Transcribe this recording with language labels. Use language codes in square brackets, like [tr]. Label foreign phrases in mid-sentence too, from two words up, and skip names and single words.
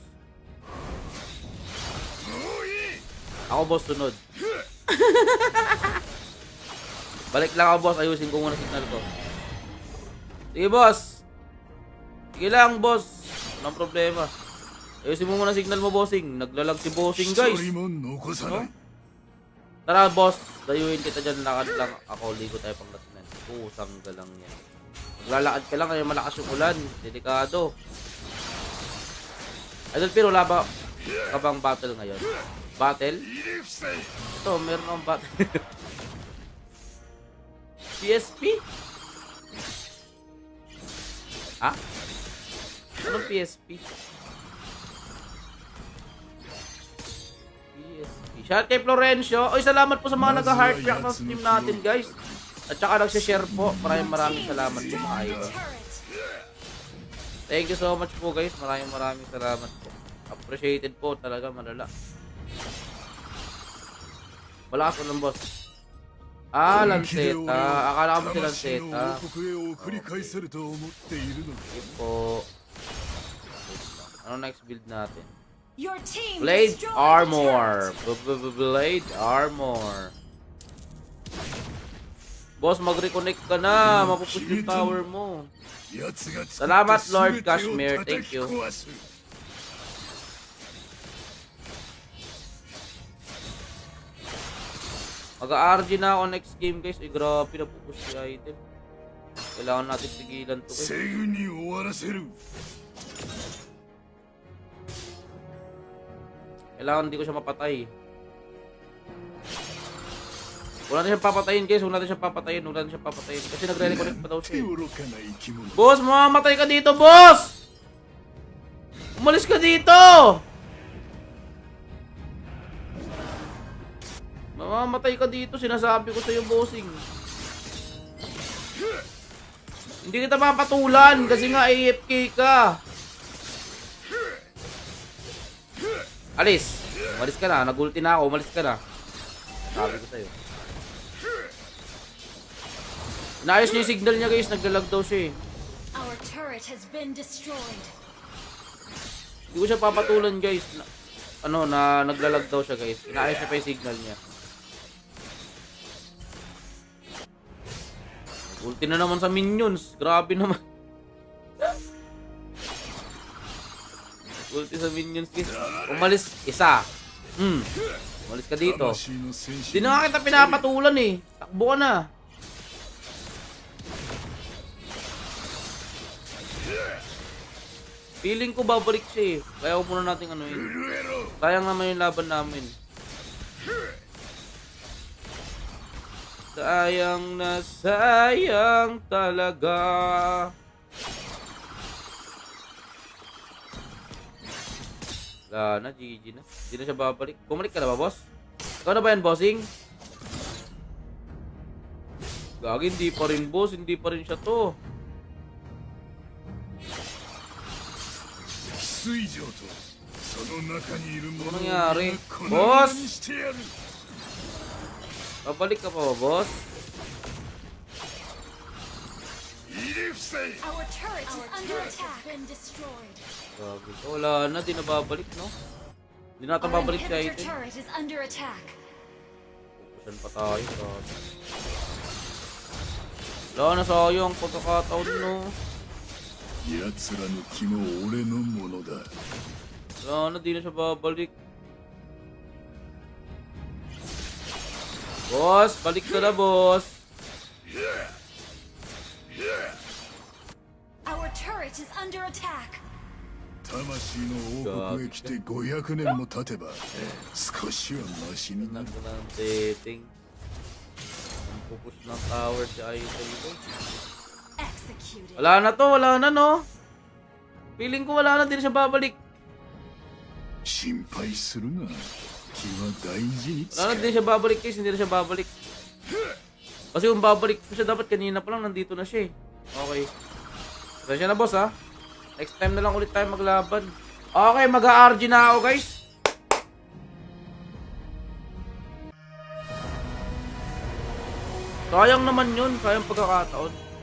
[tl] Ako, boss, sunod. Balik lang ako, boss. Ayusin ko muna signal ko. Sige, boss. Sige lang, boss. Walang problema. Ayusin mo muna signal mo, bossing. Naglalag si bossing, guys. [ja] 一人も残さない。 [tl] Tara, boss. Dayuhin kita dyan. Lakad lang. Ako, ligo tayo pang lasinan. Pusang galang yan. Maglalakad ka lang kaya malakas yung ulan. Delikado. Idol, pero wala ba ka bang battle ngayon? Battle? [ja] 入れ伏せ。 [tl] Ito, meron akong battle. PSP? Ha? Anong PSP? PSP. Shout kay Florencio. Oy, salamat po sa mga nag-heart react ng stream natin, guys. At saka nagsishare po. Maraming salamat po [en] Destroyed [tl] mga [en] a [tl] idol. [en] turret. Thank you so much [tl] po guys. Maraming salamat po. Appreciated po talaga malala. Wala ka ng boss. Ah, [ja] 本気で俺を [tl] Lanceta. Akala ko ba si [ja] 魂の [tl] Lanceta? [ja] 王国へ送り返せると思っているのか [tl] Sige po. Ano [en] next build [tl] natin? [en] Your team Blade destroyed a Armor. turret. Blade Armor. [tl] Boss, mag-reconnect ka na. Mapupus yung tower mo. [ja] 奴が作った [tl] Salamat, Lord [ja] 全てを [tl] Kashmir. [ja] 叩 [en] Thank [ja] き [en] you. [ja] 壊す [tl] Mag-RG na ako [en] next game [tl] guys. Ay grabe, napupus si item. Kailangan natin pigilan to [ja] す [tl] guys. [ja] ぐに終わらせる [tl] Kailangan hindi ko siya mapatay. Huwag natin siyang papatayin guys. Huwag natin siyang papatayin. Kasi nagre-reconnect pa daw [ja] 手 [tl] siya. [ja] 愚かな生き物 [tl] Boss, mamamatay ka dito, boss! Umalis ka dito! Mamamatay ka dito, sinasabi ko sa'yo, bossing. Hindi kita mapatulan kasi nga AFK ka. Alis. Umalis ka na. Nagulti na ako. Umalis ka na. Sabi ko sa'yo. Naayos niya yung signal niya guys. Naglalag daw siya eh. [en] Our turret has been destroyed. [tl] Hindi ko siya papatulan guys. Naglalag daw siya guys. Inaayos niya pa yung signal niya. Ulti na naman sa minions. Grabe naman. Ulti sa minions guys. Umalis. Isa. Umalis ka dito. [ja] 魂の戦士 [tl] Di na nga kita pinapatulan eh. Takbo ka na. Feeling ko babalik siya eh. Kaya huwag muna natin ano yun. Sayang naman yung laban namin. Sayang na sayang talaga. Wala na, GG na. Hindi na siya babalik. Bumalik ka na ba, boss? Ikaw na ba yan, bossing? Gagi, hindi pa rin, boss. Hindi pa rin siya to. [ja] 水上とその中にいる者を [tl] Ano nangyari? [ja] このまま [tl] Boss! [ja] にしてやる [tl] Babalik ka pa ba, boss? [ja] 入れ伏せ [en] Our turret is under attack. Been destroyed. [tl] Gagi. Wala na, di na babalik, no? Di na natin [en] Our [tl] babalik si [en] inhibitor [tl] item. [en] turret is under attack. [tl] Pupusan pa tayo, gagi. Wala na, sayang. Pagkakataon, no? [ja] 奴らの気も俺のものだ [tl] Wala na, di na siya babalik. Boss, balik ka na, boss. [en] Our turret is under attack. [ja] 魂の王国へ来て500年も経てば少しはマシになる [tl] Nasa ng dating. Ang pupush ng tower si Idol ko. [en] Executed. [tl] Wala na to, wala na, no? Feeling ko wala na, di na siya babalik. [ja] 心配するな気は大事に使 [tl] Wala na, di na siya babalik guys, hindi na siya babalik. Kasi kung babalik ko siya, dapat kanina pa lang nandito na siya eh. Okay. Pasensya na boss ha. Next time na lang ulit tayo maglaban. Okay, mag-RG na ako guys. Sayang naman yun, sayang pagkakataon.